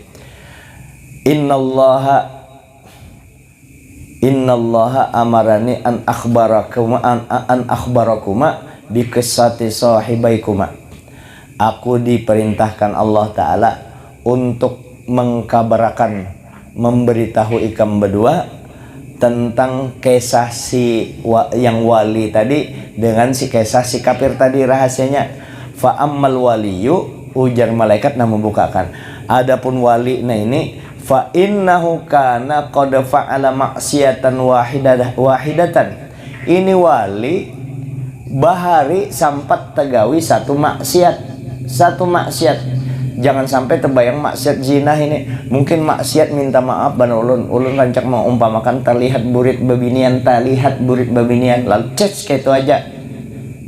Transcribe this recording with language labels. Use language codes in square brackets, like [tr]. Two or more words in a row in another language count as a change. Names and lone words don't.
[ar] Innallaha amarani an akhbarakuma bi qissati sahibaikuma. [bjn] Aku diperintahkan [ar] Allah Ta'ala [bjn] untuk mengkabarkan, memberitahu ikam berdua tentang kisah yang wali tadi dengan kisah si kafir tadi rahasianya. [ar] Fa ammal waliyu, [bjn] ujar malaikat nah membukakan. Adapun wali nah ini, [ar] fa innahu kana qad fa'ala maksiatan wahidatan. [bjn] Ini wali bahari sampat tegawi satu maksiat. Jangan sampai terbayang maksiat zina ini. Mungkin maksiat minta maaf ban ulun rancak mengumpamakan terlihat burit babinian lalu ces kayak itu aja.